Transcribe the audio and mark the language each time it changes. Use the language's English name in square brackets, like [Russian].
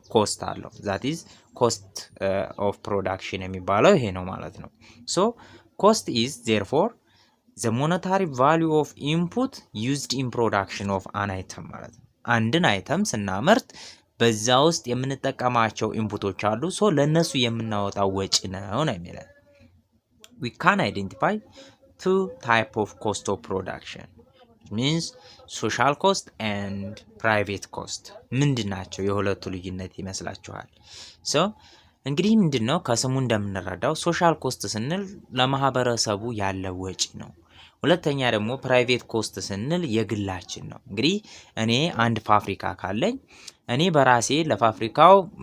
[Amharic] ኮስት አለው። [English] ዛት ኢዝ ኮስት ኦፍ ፕሮዳክሽን [Amharic] የሚባለው ይሄ ነው ማለት ነው። [English] ሶ ኮስት ኢዝ ዜርፎር ዘ ሞኔታሪ ቫሊዩ ኦፍ ኢንፑት ዩዝድ ኢን ፕሮዳክሽን ኦፍ አን አይተም [Amharic] ማለት ነው። አንድን አይተም ስናመርት በዛ ውስጥ የምንጠቀማቸው ኢንፑቶች አሉ። ሶ ለእነሱ የምናወጣው ወጪ ነው የሚለን። [English] we can identify two type of cost of production. It means social cost and private cost. [Amharic] ምንድን ናቸው የሁለቱ ልዩነት ይመስላችኋል? ሶ እንግዲህ ምንድነው ከስሙ እንደምንረዳው ሶሻል ኮስት ስንል ለማህበረሰቡ ያለ ወጪ ነው። ሁለተኛ ደግሞ ፕራይቬት ኮስት ስንል የግላችን ነው። እንግዲህ እኔ አንድ ፋብሪካ ካለኝ እኔ በራሴ ለፋብሪካው